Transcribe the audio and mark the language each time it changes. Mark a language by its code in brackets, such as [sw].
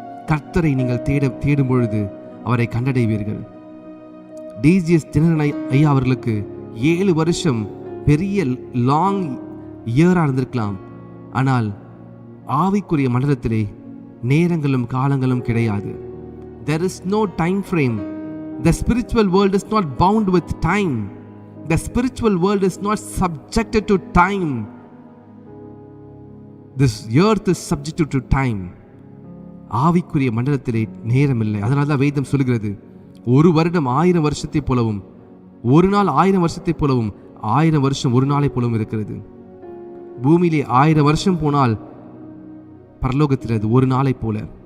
[ta] கர்த்தரை நீங்கள் தேடும் பொழுது அவரை கண்டடைவீர்கள். டிஜிஎஸ் தினகரன் ஐயா அவர்களுக்கு 7 வருஷம் பெரிய [en] long இயரா [ta] இருந்திருக்கலாம். ஆனால் ஆவிக்குரிய மண்டலத்திலே நேரங்களும் காலங்களும் கிடையாது. [en] There is no time frame. The spiritual world is not bound with time. The spiritual world is not subjected to time. This earth is subjected to time. [ta] ஆவிக்குரிய மண்டலத்திலே நேரம் இல்லை. அதனால தான் வேதம் சொல்கிறது, 1 வருடம் 1000 வருஷத்தை போலவும், ஒரு நாள் 1000 வருஷத்தை போலவும், 1000 வருஷம் ஒரு நாளை போலவும் இருக்கிறது. பூமியிலே 1000 வருஷம் போனால் பரலோகத்தில் அது ஒரு நாளை போல.